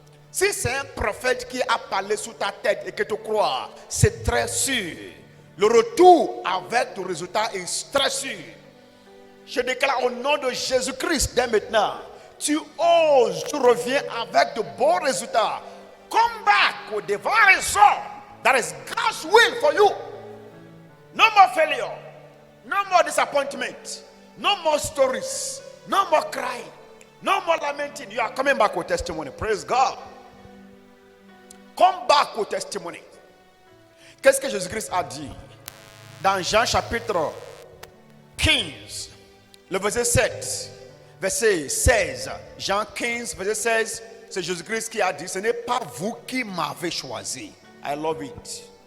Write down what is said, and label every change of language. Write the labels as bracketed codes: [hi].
[fr] Si c'est un prophète qui a parlé sous ta tête et que tu crois, c'est très sûr. Le retour avec le résultat est très sûr. Je déclare au nom de Jésus-Christ dès maintenant, tu oses, tu reviens avec de bons résultats. [en] Come back with divine result. That is God's will for you. No more failure. No more disappointment. No more stories. No more crying. No more lamenting. You are coming back with testimony. Praise God. Come back with testimony. [fr] Qu'est-ce que Jésus-Christ a dit dans Jean chapitre 15, le verset 7, verset 16. Jean 15, verset 16, c'est Jésus-Christ qui a dit, ce n'est pas vous qui m'avez choisi. [en] I love it.